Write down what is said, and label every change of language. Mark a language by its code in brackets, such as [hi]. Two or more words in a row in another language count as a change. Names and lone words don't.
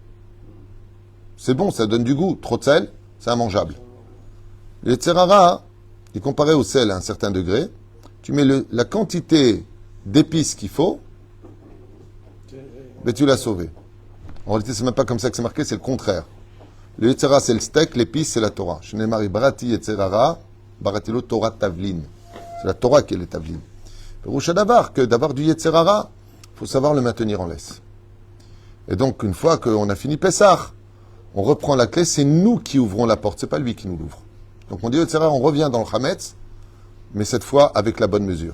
[fr] C'est bon, ça donne du goût. Trop de sel, c'est immangeable. Le [he] יצר הרע, [fr] il est comparé au sel à un certain degré. Tu mets la quantité d'épices qu'il faut, mais tu l'as sauvé. En réalité, c'est même pas comme ça que c'est marqué, c'est le contraire. Le [he] יצר הרע, [fr] c'est le steak, l'épice, c'est la Torah. [he] שנאמר בראתי יצר הרע, בראתי לו תורה תבלין. [fr] C'est la Torah qui est le tavlin. Roucha d'avoir que d'avoir du [he] יצר הרע, [fr] il faut savoir le maintenir en laisse. Et donc, une fois qu'on a fini Pessah, on reprend la clé, c'est nous qui ouvrons la porte, c'est pas lui qui nous l'ouvre. Donc on dit [he] יצר הרע, [fr] on revient dans le Hametz, mais cette fois avec la bonne mesure.